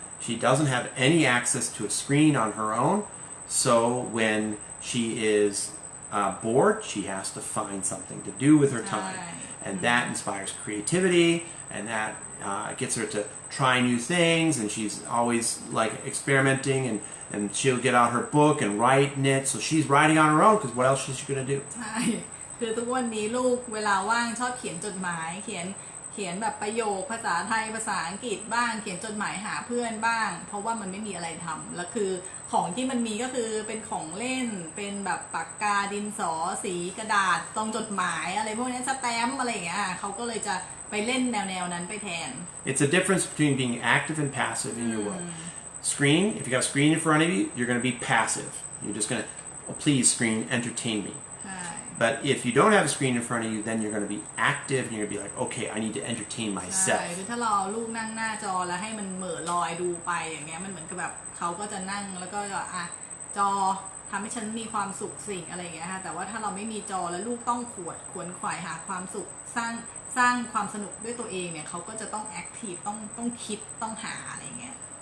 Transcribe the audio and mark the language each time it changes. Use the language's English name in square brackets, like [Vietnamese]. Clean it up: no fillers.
[English] She doesn't have any access to a screen on her own, so when she is bored, she has to find something to do with her time. And that inspires creativity and that gets her to try new things and she's always like experimenting and she'll get out her book and write in it. So she's writing on her own because what else is she going to do? [Thai] ใช่คือทุกวันนี้ลูกเวลาว่างชอบเขียนจดหมายเขียนแบบประโยคภาษาไทยภาษาอังกฤษบ้างเขียนจดหมายหาเพื่อนบ้างเพราะว่ามันไม่มีอะไรทำแล้วคือของที่มันมีก็คือเป็นของเล่นเป็นแบบปากกาดินสอสีกระดาษตรงจดหมายอะไรพวกนี้สแตมป์อะไรอย่างเงี้ยเขาก็เลยจะไปเล่นแนวนั้นไปแทน [English] It's a difference between being active and passive in your world. Screen, if you got a screen in front of you, you're going to be passive. You're just going to, oh, please screen, entertain me. But if you don't have a screen in front of you, then you're going to be active and you're going to be like, okay, I need to entertain myself. [Thai] ใช่คือถ้าเราลูกนั่งหน้าจอแล้วให้มันเหม่อลอยดูไปอย่างเงี้ยมันเหมือนกับแบบเขาก็จะนั่งแล้วก็จอทำให้ฉันมีความสุขสิ่งอะไรอย่างเงี้ยค่ะแต่ว่าถ้าเราไม่มีจอแล้วลูกต้องขวนขวายหาความสุข สร้างความสนุกด้วยตัวเองเนี่ยเขาก็จะต้องแอคทีฟต้องคิดต้องหาอะไรเงี้ย